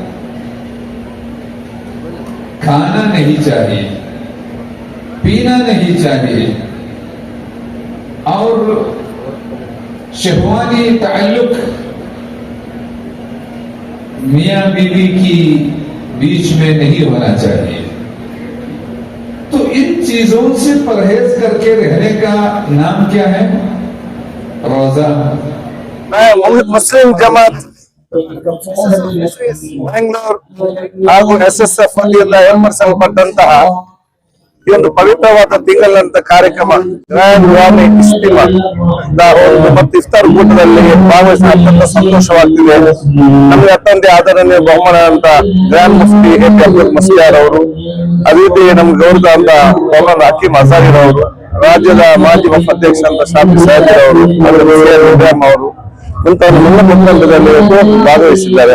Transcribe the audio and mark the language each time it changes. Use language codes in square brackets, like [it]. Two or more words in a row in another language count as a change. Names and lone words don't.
[ur] کھانا نہیں چاہیے، پینا نہیں چاہیے، اور شہوانی تعلق میاں بیوی کی بیچ میں نہیں ہونا چاہیے. تو ان چیزوں سے پرہیز کر کے رہنے کا نام کیا ہے؟ روزہ. [kn] میں مسلم جماعت ಬ್ಯಾಂಗ್ಳೂರ್ ಹಾಗೂ SSF ವತಿಯಿಂದ ಎಮ್ಮರ್ಸನ್ ಪಟ್ಟಂತಹ ಈ ಒಂದು ಪವಿತ್ರವಾದ ತಿಂಗಳಂತ ಕಾರ್ಯಕ್ರಮ ಗ್ರ್ಯಾಂಡ್ ವಾರ್ನಿ ಇಸ್ತಿಮಾ ಮತ್ತು ಇಫ್ತಾರ್ ಕೂಟದಲ್ಲಿ ಭಾಗವಹಿಸಿ ಅತ್ಯಂತ ಸಂತೋಷವಾಗ್ತಿದೆ. ನಮಗೆ ಅತ್ಯಂತ ಆದರಣೀಯ ಬಹುಮಾನ ಅಂತ ಗ್ರ್ಯಾಂಡ್ ಮುಫ್ತಿ AP ಅಬ್ದುಲ್ ಮಸ್ತಿಯಾರ್ ಅವರು, ಅದೇ ರೀತಿ ನಮ್ಗೆ ಗೌರವ ಅಂತ ಮೌಲಾನಾ ಹಕೀಮ್ ಅಜಾರಿರ್ ಅವರು, ರಾಜ್ಯದ ಮಾಜಿ ಉಪಾಧ್ಯಕ್ಷ ಅಂತ ಶಾಫಿ ಸಾಹಿರ್ ಅವರು, ಇಬ್ರಾಹಿಂ ಅವರು ಇಂತಹ ಎಲ್ಲ ಮುಖಂಡರಲ್ಲಿ ಭಾಗವಹಿಸಿದ್ದಾರೆ.